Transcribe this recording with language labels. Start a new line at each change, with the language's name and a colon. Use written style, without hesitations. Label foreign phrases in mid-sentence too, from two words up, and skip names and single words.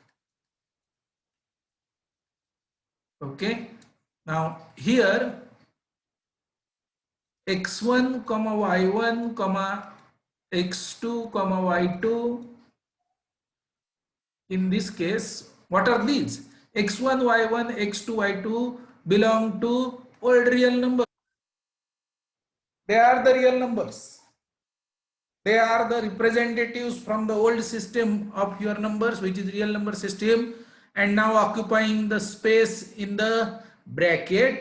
English: Okay. Now here x1 comma y1 comma x2 comma y2, in this case what are these? X1 y1 x2 y2 belong to old real numbers. They are the real numbers. They are the representatives from the old system of your numbers, which is real number system, and now occupying the space in the bracket.